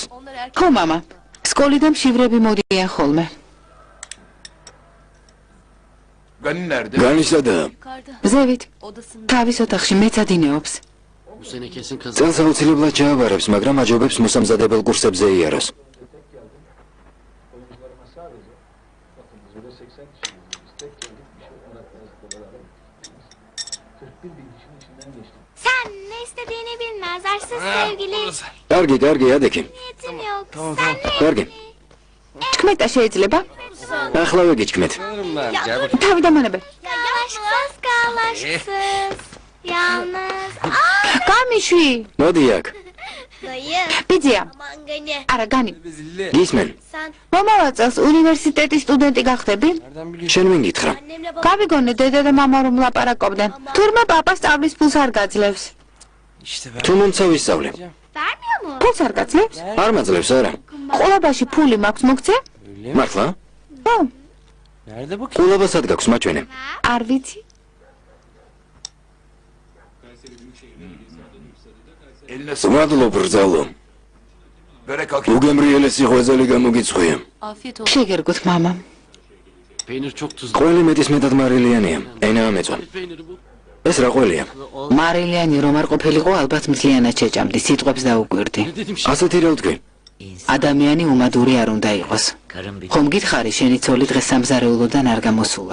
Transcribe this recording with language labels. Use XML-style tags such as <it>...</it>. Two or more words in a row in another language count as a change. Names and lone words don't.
<ka>ხო მამა, სკოლიდან მშივრები მოდიან ხოლმე. განისადაა? ზევით, თავის ოთახში მეცადინეობს. წელს აუცილებლად ჩააბარებს, მაგრამ აჯობებს მოსამზადებელ კურსებზე იაროს.</ka> <tr>Sen ne istediğini bilmez arsız sevgili.</tr> <ka>კარგი, ადექი.</ka> <tr>Niyetin yok. Sen ne?</tr> <ka>კარგი. ჩქმეტა შეიძლება? ახლა გიჩქმეთ. თავიდანმანებე.</ka> <tr>Aşksız kal aşksız. Yalnız.</tr> <ka>გამიშვი. მოდი აქ.</ka> <tr>Dayı.</tr> <ka>ბიძია.</ka> <tr>Aman gani.</tr> <ka>არა, განი. გისმენ?</ka> <tr>Sen</tr> <ka>მომავალ წელს უნივერსიტეტის სტუდენტი გახდები? შენ ვინ გითხრა?</ka> <tr>annemle babam.</tr> <ka>გავიგონე დედა და მამა რომ ლაპარაკობდნენ. თურმე პაპა სწავლის ფულს არ გაძლევს. თუ მომცა ვისწავლე?</ka> <tr>Vermiyor mu?</tr> <ka>ფულს არ გაძლევს? არ მაძლევს არა. ყოლაბაში ფული მაქვს მოგცე? მართლა? ხო, ყოლაბა სად გაქვს მაჩვენე? არ ვიცი. მადლობ ბრძალო. უგემრიელესი ღვეზელი გამოგიცხვია.</ka> <tr>Afiyet olsun.</tr> <ka>შეგერგოთ მამა. ყველი მეტისმეტად მარილიანია. ენაა მეწვა. ეს რა ყველია? მარილიანი რომ არ ყოფილიყო, ალბათ მთლიანად შეჭამდი, სიტყვებს დაუკვირდი. ასეთი რა ვთქვი? ადამიანი უმადური არ უნდა იყოს. ხომ გითხარი, შენი ცოლი დღეს სამზარეულოდან არ გამოსულა.</ka>